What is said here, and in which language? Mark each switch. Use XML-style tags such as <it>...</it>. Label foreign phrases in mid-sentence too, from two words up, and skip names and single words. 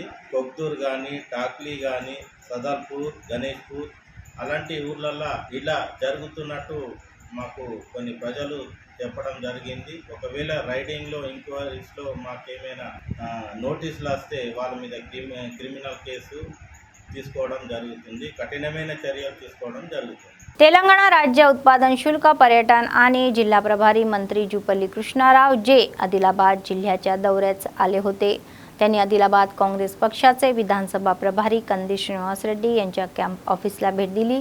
<te>కొక్దూర్ కానీ, టాక్లీ కానీ, సదల్పూర్, గణేష్పూర్ అలాంటి ఊర్లల్లో ఇలా జరుగుతున్నట్టు మాకు కొన్ని ప్రజలు చెప్పడం జరిగింది. ఒకవేళ రైడింగ్లో ఎంక్వైరీస్లో మాకేమైనా నోటీసులు వస్తే వాళ్ళ మీద</te> <en>criminal case</en> <te>తీసుకోవడం జరుగుతుంది, కఠినమైన चर्या తీసుకోవడం జరుగుతుంది.</te> <mr>तेलंगणा राज्य उत्पादन शुल्क पर्यटन आणि जिल्हा प्रभारी मंत्री जुपल्ली कृष्णाराव जे आदिलाबाद जिल्ह्याच्या दौऱ्यात आले होते. त्यांनी आदिलाबाद काँग्रेस पक्षाचे विधानसभा प्रभारी कंदी श्रीनिवास रेड्डी यांच्या</mr> <en>camp office-la</en> <mr>भेट दिली.</mr>